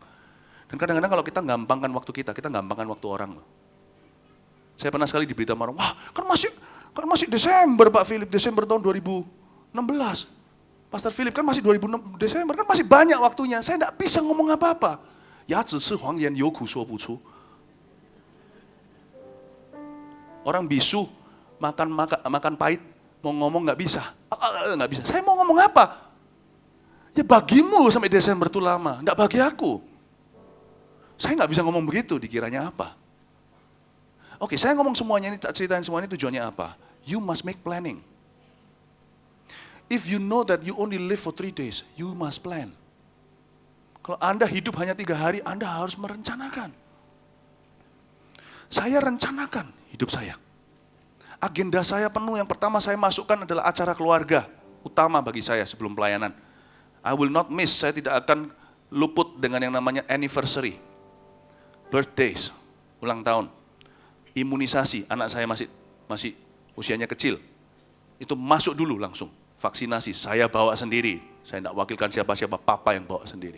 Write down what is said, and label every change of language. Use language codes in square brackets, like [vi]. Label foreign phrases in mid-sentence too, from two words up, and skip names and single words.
[id] Dan kadang-kadang kalau kita gampangkan waktu kita gampangkan waktu orang loh. Saya pernah sekali diberitahu orang, wah kan masih Desember Pak Philip, Desember tahun 2016. Pastor Philip kan masih 2006 Desember, kan masih banyak waktunya. Saya tidak bisa ngomong apa-apa. Ya, [zh] 只是谎言有苦说不出. [id] Orang bisu, makan pahit, mau ngomong nggak bisa. Nggak bisa. Saya mau ngomong apa? Ya bagimu sampai Desember itu lama, nggak bagi aku. Saya nggak bisa ngomong begitu, dikiranya apa? Oke, saya ngomong semuanya ini, ceritain semuanya tujuannya apa? [en] You must make planning. If you know that you only live for 3 days, you must plan. [id] Kalau Anda hidup hanya 3 hari, Anda harus merencanakan. Saya rencanakan hidup saya. Agenda saya penuh, yang pertama saya masukkan adalah acara keluarga, utama bagi saya sebelum pelayanan. [en] I will not miss, [id] saya tidak akan luput dengan yang namanya [en] anniversary, birthdays, [id] ulang tahun, imunisasi, anak saya masih usianya kecil, itu masuk dulu langsung. Vaksinasi, saya bawa sendiri. Saya tidak wakilkan siapa-siapa, papa yang bawa sendiri.